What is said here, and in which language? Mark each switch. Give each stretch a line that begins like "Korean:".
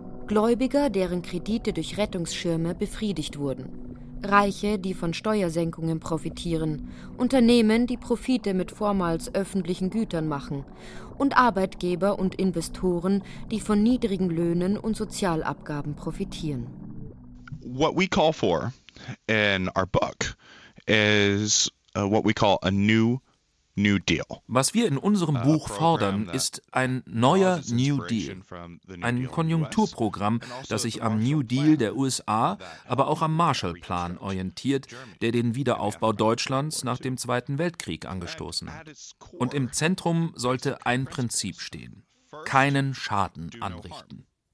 German: Gläubiger, deren Kredite durch Rettungsschirme befriedigt wurden. Reiche, die von Steuersenkungen profitieren. Unternehmen, die Profite mit vormals öffentlichen Gütern machen. Und Arbeitgeber und Investoren, die von niedrigen Löhnen und Sozialabgaben profitieren.
English: What we call for in our book is what we call a new deal.
German: Was wir in unserem Buch fordern, ist ein neuer New Deal, ein Konjunkturprogramm, das sich am New Deal der USA, aber auch am Marshallplan orientiert, der den Wiederaufbau Deutschlands nach dem Zweiten Weltkrieg angestoßen hat. Und im Zentrum sollte ein Prinzip stehen: keinen Schaden anrichten.